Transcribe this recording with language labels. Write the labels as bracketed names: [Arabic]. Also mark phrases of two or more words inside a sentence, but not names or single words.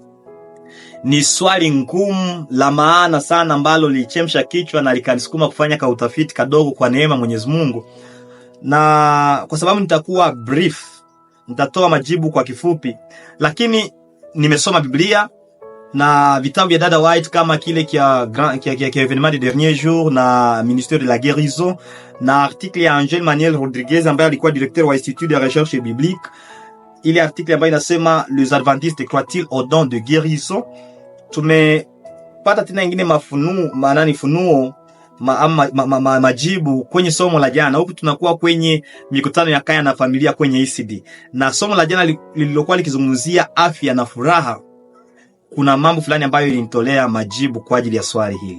[Swahili] Ni swali ngumu la maana sana ambalo lilichemsha kichwa na likanisukuma kufanya ka utafiti kadogo kwa neema Mwenyezi Mungu. Na kwa sababu nitakuwa brief, nitatoa majibu kwa kifupi, lakini nimesoma Biblia na vitabu vya Dada White kama kile kia Événement des derniers jours na Ministère de la Guérison, na article ya Angel Manuel Rodriguez ambaye alikuwa directeur wa Institut de Recherche Biblique. Ile article ambayo inasema Les Adventistes croient-ils au don de guérison. Tumepata tena ingine funuo majibu kwenye somo la jana. Huku tunakuwa kwenye mikutano ya kaya na familia kwenye ECD, na somo la jana lililokuwa likizungumzia afya na furaha. Kuna mambo fulani ambayo ilinitolea majibu kwa ajili ya swali hili.